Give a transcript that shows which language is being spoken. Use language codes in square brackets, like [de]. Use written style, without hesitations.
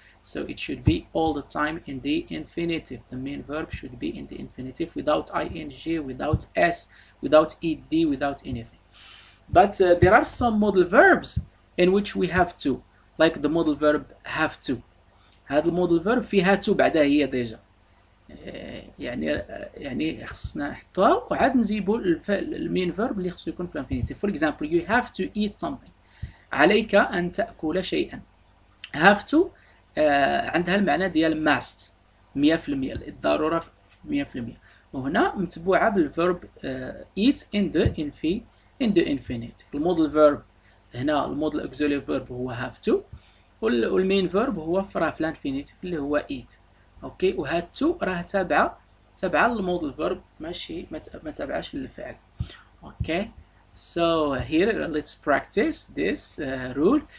[en] So it should be all the time in the infinitive. The main verb should be in the infinitive without ing, without s, without ed, without anything. But there are some modal verbs in which we have to, like the modal verb have to. [ar] هذا المودل verb فيها to بعدها هي ديجا. يعني خصنا نحطها وعاد نجيبوا المين verb اللي خصو يكون في الانفينيتيف. [en] For example, you have to eat something. [ar] عليك أن تأكل شيئا. have to عندها المعنى ديال must 100%، الضرورة 100%، وهنا متبوعة بالverb eat [en] in the infinitive. [ar] المودل verb هنا المودل auxiliary verb هو have to، والمين verb هو في الانفينيتيف اللي هو eat. اوكي، وهاد to راه تابعة للمودل verb، ماشي ما تابعاش للفعل. [en] Okay, so here let's practice this rule.